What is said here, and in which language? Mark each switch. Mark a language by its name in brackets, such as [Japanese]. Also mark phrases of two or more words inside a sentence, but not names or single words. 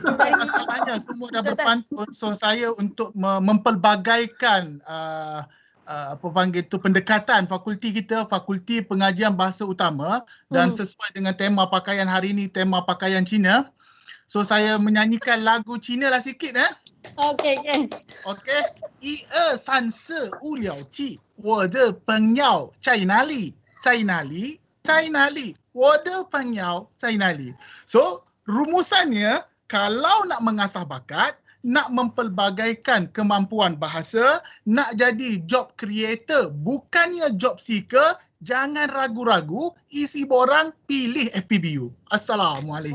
[Malay] Masalahnya semua dah berpantun, so saya untuk mempelbagaikan apa panggil tu pendekatan fakulti kita, Fakulti Pengajian Bahasa Utama dan sesuai dengan tema pakaian hari ini, tema pakaian Cina. So saya menyanyikan lagu Cina lah sikit Okey. Okey. 1、2、3、4、5、6、7， [Chinese] 我的朋友在哪里？在哪里？在哪里？我的朋友在哪里？ [Malay] So rumusannya, kalau nak mengasah bakat, nak mempelbagaikan kemampuan bahasa, nak jadi [English] job creator, [Malay] bukannya [English] job seeker, [Malay] jangan ragu-ragu, isi borang, pilih FPBU. Assalamualaikum.